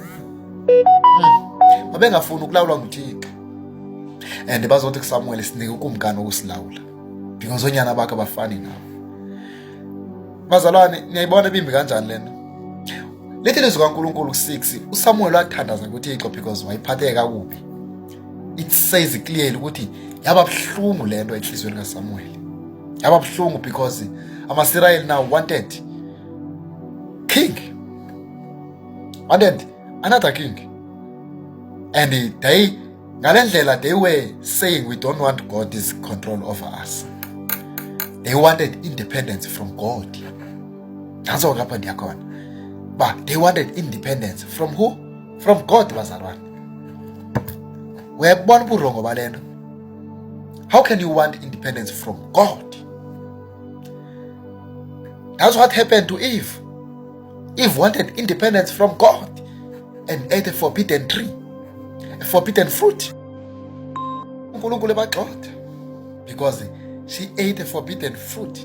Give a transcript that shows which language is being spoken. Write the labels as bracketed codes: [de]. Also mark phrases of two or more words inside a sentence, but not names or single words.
[xh] Babengafuni ukulawulwa nguThixo, and bazothi kuSamuel sinike ukumkani wokusilawula because onyana bakhe abafani nabo. Bazalwane, niyayibona bimbi kanjani lento? Lithi lizwi kaNkulunkulu ku-6 uSamuel wathandaza kuThixo because wayiphatheka kakubi. [en] It says clearly [xh] ukuthi yaba buhlungu lento enhlizweni kaSamuel, yaba buhlungu [en] because amaSirayeli now wanted king, wanted another king, and they ngalendlela they were saying we don't want God's control over us. They wanted independence from God. That's what happened here. But they wanted independence from who? From God, [xh] bazalwane. Uyabona uburongo balento. [en] How can you want independence from God? That's what happened to Eve. Eve wanted independence from God and ate a forbidden tree, a forbidden fruit. Because she ate a forbidden fruit.